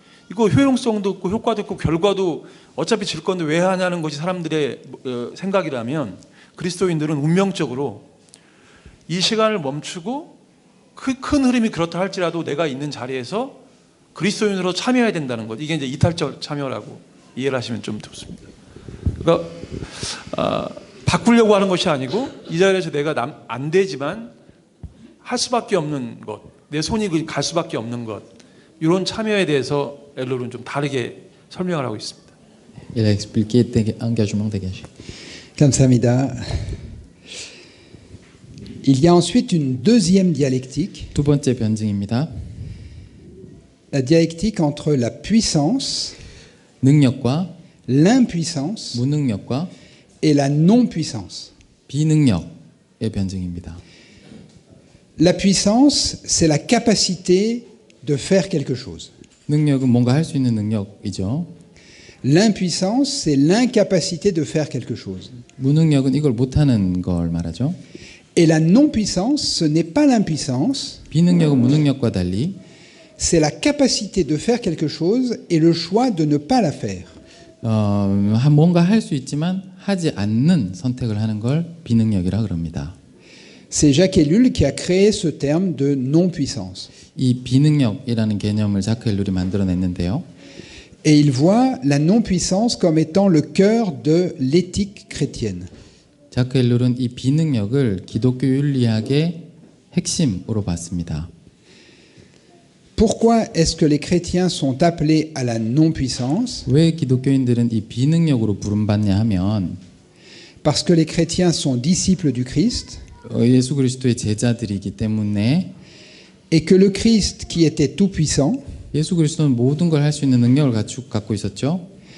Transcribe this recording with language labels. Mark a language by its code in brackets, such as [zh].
[ko] 이거 효용성도 없고 효과도 없고 결과도 어차피 질 건데 왜 하냐는 것이 사람들의 생각이라면 그리스도인들은 운명적으로 이 시간을 멈추고 큰 흐름이 그렇다 할지라도 내가 있는 자리에서 그리스도인으로 참여해야 된다는 것. 이게 이제 이탈적 참여라고 이해를 하시면 좀 좋습니다. 그러니까 바꾸려고 하는 것이 아니고 이 자리에서 내가 안 되지만 할 수밖에 없는 것, 내 손이 갈 수밖에 없는 것, 이런 참여에 대해서 엘롤은 좀 다르게 설명을 하고 있습니다. [fr] Il a expliqué engagement dégagé. [ko] 감사합니다. [fr] Il y a ensuite une deuxième dialectique, [ko] 두 번째 변증입니다. [fr] la dialectique entre la puissance, [ko] 능력과 [fr] l'impuissance [ko] 무능력과 [fr] et la non-puissance. [ko] 비능력의 변증입니다. [fr] La puissance, c'est la capacité de faire quelque chose. [ko] 능력은 뭔가 할 수 있는 능력이죠. [fr] L'impuissance, c'est l'incapacité de faire quelque chose. [ko] 무능력은 이걸 못하는 걸 말하죠. [fr] Et la non-puissance, ce n'est pas l'impuissance, [ko] 비능력은 무능력과 달리 [fr] c'est la capacité de faire quelque chose et le choix de ne pas la faire. [ko] 뭔가 할 수 있지만 하지 않는 선택을 하는 걸 비능력이라 그럽니다. [fr] C'est Jacques Ellul qui a créé ce terme de non-puissance. [ko] 이 비능력이라는 개념을 자크 앨룰이 만들어냈는데요. [fr] Et il voit la non-puissance comme étant le cœur de l'éthique chrétienne. [ko] 자크 앨룰은 이 비능력을 기독교 윤리학의 핵심으로 봤습니다. [fr] Pourquoi est-ce que les chrétiens sont appelés à la non-puissance? [ko] 왜 기독교인들은 이 비능력으로 부름받냐 하면 [fr] Parce que les chrétiens sont disciples du Christ [ko] 예수 그리스도의 제자들이기 때문에 [fr] et que le Christ, qui était tout-puissant, [ko] 예수 그리스도는 모든 걸 할 수 있는 능력을 갖고 있었죠.